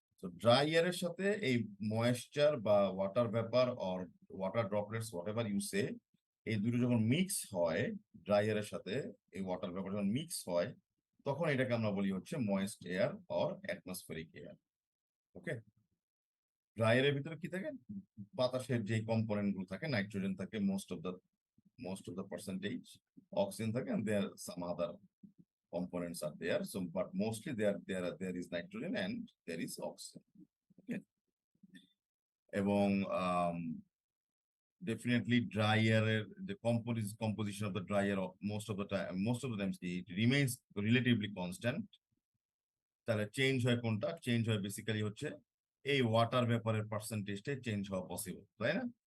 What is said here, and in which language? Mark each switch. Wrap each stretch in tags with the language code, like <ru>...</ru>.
<bn>তো ড্রাই এয়ারের সাথে এই ময়েশ্চার বা water vapour or water droplets, what ever you সে, এই দুটো যখন মিক্স হয়, ড্রাই এয়ারের সাথে এই ওয়াটার ভেপার যখন মিক্স হয়, তখন এটাকে আমরা বলি হচ্ছে moist air or atmospheric air. Okay, dry এয়ারের ভিতরে কি থাকে?</bn> <en>বাতাসের যে কম্পোনেন্ট গুলো থাকে, নাইট্রোজেন থাকে most of the percentage, oxygen থাকে, and there some other components are there, so but mostly there is nitrogen and there is oxygen. Okay, এবং definitely dry air, the composition of the dry air most of the times it remains relatively constant.</en> <bn>তাহলে change হয় কোনটা? Change হয় basically হচ্ছে এই water ভেপারের পার্সেন্টেজটা change হওয়া possible, তাই না?</bn>